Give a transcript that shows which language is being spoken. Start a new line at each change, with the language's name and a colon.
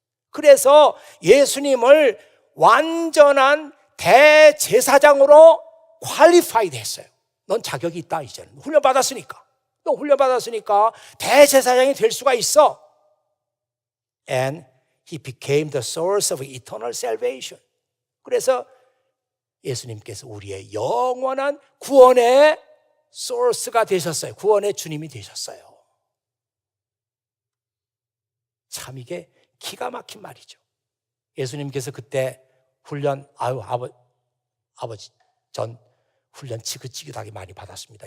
Korean: 그래서 예수님을 완전한 대제사장으로 qualified 했어요. 넌 자격이 있다, 이제는. 훈련받았으니까. 너 훈련받았으니까 대제사장이 될 수가 있어.
English: And he became the source of eternal salvation.
Korean: 그래서 예수님께서 우리의 영원한 구원의 소스가 되셨어요. 구원의 주님이 되셨어요. 참 이게 기가 막힌 말이죠. 예수님께서 그때 훈련, 아버지, 전 훈련 지긋지긋하게 많이 받았습니다.